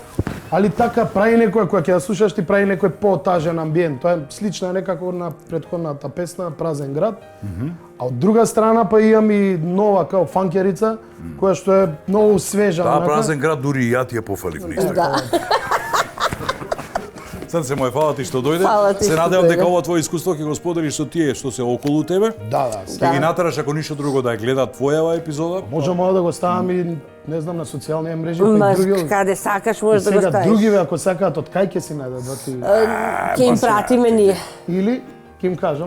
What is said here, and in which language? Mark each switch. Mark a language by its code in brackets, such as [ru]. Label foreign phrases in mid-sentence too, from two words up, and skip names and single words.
[mk] Добро. Али така прави некоја, која ќе ја слушаш, ти прави некој потажен амбиент. Тоа е слично некако на претходната песна Празен град. А од друга страна па имам и нова као фанкерица, која што е многу свежа. Таа Празен град дури и ја ти ја пофалив наистина. Да. [sr] Sad se moje hvala ti što dojde. Se nadam [mk] дека ова твое искуство ќе го споделиш со тие што се околу тебе. Да. Ќе ги натараш ако ништо друго да ја гледат твојава епизода. Можеме да го ставам и не знам на социјални мрежи па и други. Каде сакаш можеш да го Сега ставиш. другиве ако сакаат од кај ќе си најдат. Ќе им пратиме ние. Или ќе им кажам.